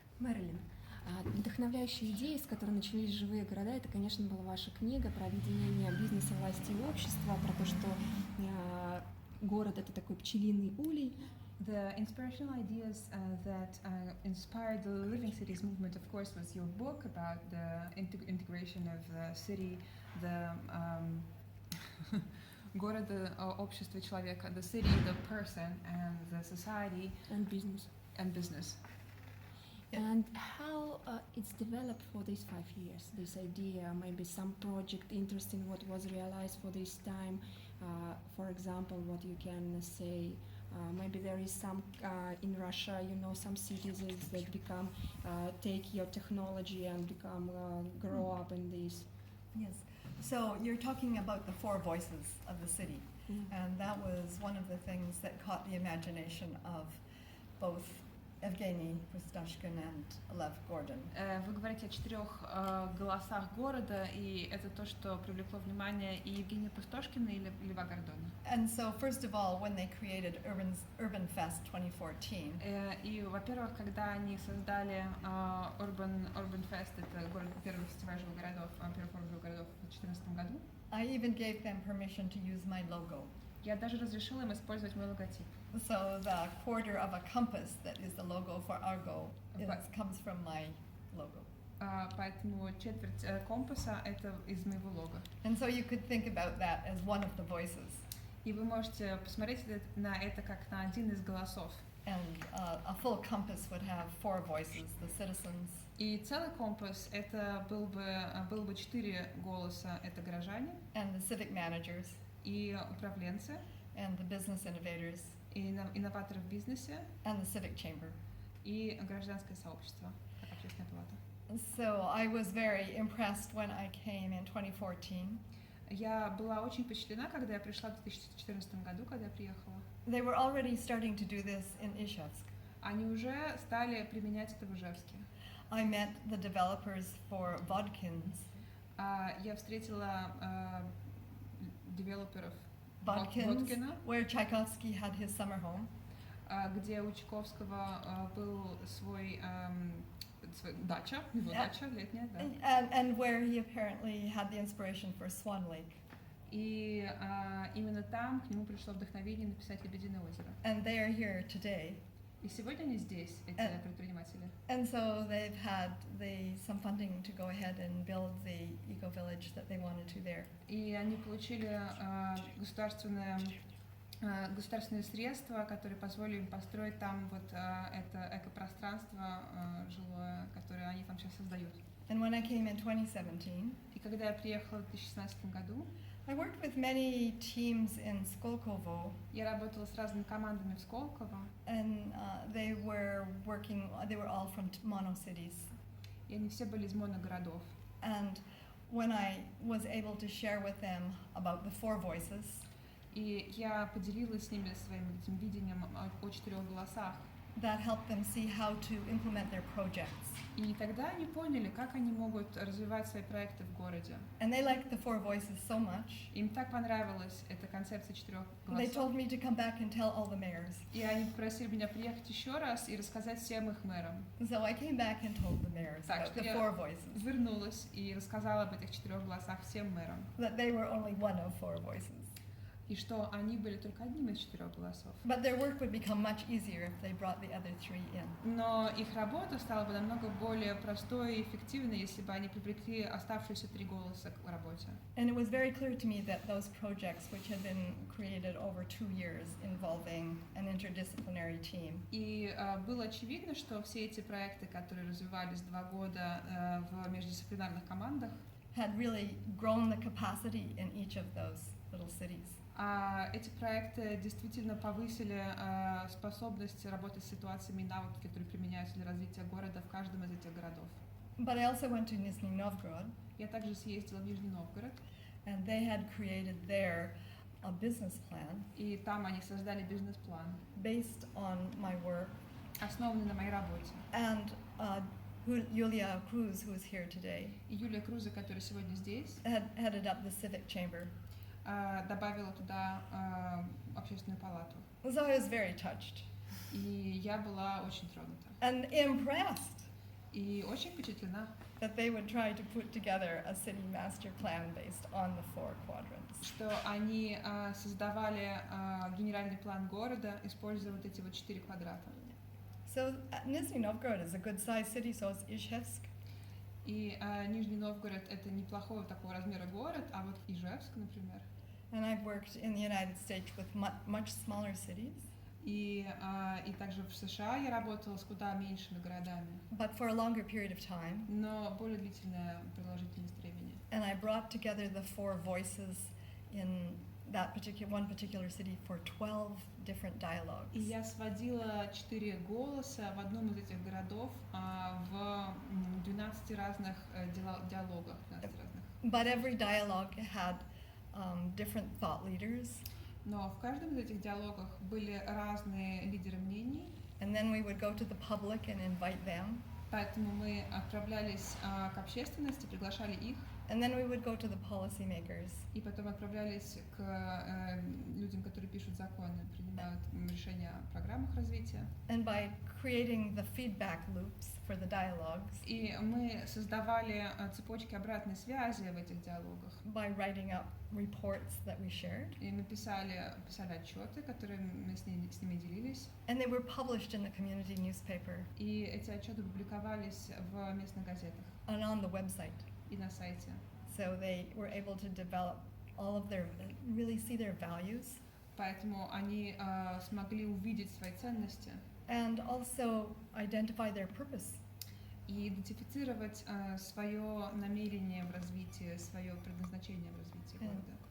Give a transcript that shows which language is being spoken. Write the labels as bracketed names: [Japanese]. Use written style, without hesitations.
[Russian] Мэрилин, вдохновляющей идеей, с которой начались «Живые города», это, конечно, была ваша книга про объединение бизнеса, власти и общества, про то, что город — это такой пчелиный улей. [English] The inspirational ideas that inspired the Living Cities movement, of course, was your book about the integration of the city, the [Russian] города, общество человека, [English] the city, the person, and the society, and business. And business. And how it's developed for these 5 years, this idea, maybe some project interesting, what was realized for this time, for example, what you can say, maybe there is some, in Russia, you know, some citizens that become, take your technology and become, grow up in this. Yes, so you're talking about the 4 voices of the city, and that was one of the things that caught the imagination of both Evgeny Pustashkin and Lev Gordon. [Russian] Вы говорите о 4 голосах города, и это то, что привлекло внимание и Евгения Пустошкина, и Льва Гордона. [English] And so, first of all, when they created Urban Fest 2014, [Russian] и, во-первых, когда они создали Urban Fest, это первый фестиваль живых городов, первый форум живых городов в 2014 году, [English] I even gave them permission to use my logo. [Russian] Я даже разрешила им использовать мой логотип. [English] So the quarter of a compass that is the logo for Argo comes from my logo. [Russian] Поэтому четверть компаса это из моего лого. [English] And so you could think about that as one of the voices. [Russian] И вы можете посмотреть на это как на один из голосов. [English] And a full compass would have 4 voices: the citizens. [Russian] И целый компас это было бы 4 голоса, это горожане. [English] And the civic managers. [Russian] И управленцы. [English] And the business innovators. [Russian] И инноваторы в бизнесе. [English] And the civic chamber. [Russian] И гражданское сообщество, как общественная палата. [English] So I was very impressed when I came in 2014. [Russian] Я была очень впечатлена, когда я пришла в 2014 году, когда я приехала. [English] They were already starting to do this in Izhevsk. [Russian] Они уже стали применять это в Ижевске. [English] I met the developers for Vodkins. [Russian] Я встретила девелоперов [English] Vodkins, where Tchaikovsky had his summer home. [Russian] Где у Чайковского был свой дача, его дача летняя, да. [English] And where he apparently had the inspiration for Swan Lake. [Russian] И именно там к нему пришло вдохновение написать «Лебединое озеро». [English] And they are here today. [Russian] И сегодня они здесь, эти предприниматели. [English] And so they've had some funding to go ahead and build the eco-village that they wanted to there. [Russian] И они получили государственные средства, которые позволили им построить там вот это экопространство жилое, которое они там сейчас создают. [English] And when I came in 2017, [Russian] и когда я приехала в 2016 году, [English] I worked with many teams in Skolkovo. [Russian] Я работала с разными командами в Сколково. [English] And they were all from monocities. [Russian] И они все были из моногородов. [English] And when I was able to share with them about the 4 voices, [Russian] и я поделилась с ними своим этим видением о 4 голосах. [English] That helped them see how to implement their projects. [Russian] И тогда они поняли, как они могут развивать свои проекты в городе. [English] And they liked the 4 voices so much. [Russian] Им так понравилась эта концепция 4 голосов. [English] They told me to come back and tell all the mayors. [Russian] И они попросили меня приехать еще раз и рассказать всем их мэрам. [English] So I came back and told the mayors about the 4 voices. [Russian] Вернулась и рассказала об этих 4 голосах всем мэрам. [English] That they were only one of 4 voices. [Russian] И что они были только одним из 4 голосов. [English] But their work would become much easier if they brought the other 3 in. [Russian] Но их работа стала бы намного более простой и эффективной, если бы они привлекли оставшиеся 3 голоса к работе. [English] And it was very clear to me that those projects, which had been created over 2 years, involving an interdisciplinary team. [Russian] И было очевидно, что все эти проекты, которые развивались 2 года в междисциплинарных командах, [English] had really grown the capacity in each of those little cities. [Russian] Эти проекты действительно повысили способность работать с ситуациями и навыки, которые применяются для развития города в каждом из этих городов. [English] But I also went to Nizhny Novgorod. [Russian] Я также съездила в Нижний Новгород. [English] And they had created there a business plan. [Russian] И там они создали бизнес-план. [English] Based on my work. [Russian] Основанный на моей работе. [English] And Yulia Cruz, who is here today. [Russian] И Юлия Круза, которая сегодня здесь. [English] Headed up the civic chamber. [Russian] Добавила туда общественную палату. [English] So I was very touched. [Russian] И я была очень тронута. [English] And impressed. [Russian] И очень впечатлена, [English] that they would try to put together a city master plan based on the 4 quadrants. [Russian] что они создавали генеральный план города, используя вот эти вот 4 квадрата. [English] So Nizhny Novgorod is a good sized city, so is Izhevsk. [Russian] И Нижний Новгород — это неплохого такого размера город, а вот Ижевск, например. [English] And I've worked in the United States with much smaller cities. [Russian] И также в США я работала с куда меньшими городами, [English] But for a longer period of time. [Russian] но более длительная продолжительность времени. [English] And I brought together the 4 voices in that one particular city for 12 different dialogues. [Russian] И я сводила 4 голоса в одном из этих городов в 12 разных диалогах. 12 разных. [English] But every dialogue had different thought leaders. [Russian] Но в каждом из этих диалогах были разные лидеры мнений. [English] And then we would go to the public and invite them. [Russian] Поэтому мы отправлялись к общественности, приглашали их. [English] And then we would go to the policymakers. [Russian] И потом отправлялись к людям, которые пишут законы, принимают решения о программах развития. [English] And by creating the feedback loops for the dialogues. [Russian] И мы создавали цепочки обратной связи в этих диалогах. [English] By writing up reports that we shared. [Russian] И мы писали отчеты, которые мы с ними делились. [English] And they were published in the community newspaper. [Russian] И эти отчеты публиковались в местных газетах. [English] And on the website. [Russian] И на сайте. [English] So they were able to develop all of their, really see their values. [Russian] Поэтому они смогли увидеть свои ценности. [English] And also identify their purpose. [Russian] И идентифицировать свое намерение в развитии, свое предназначение в развитии города.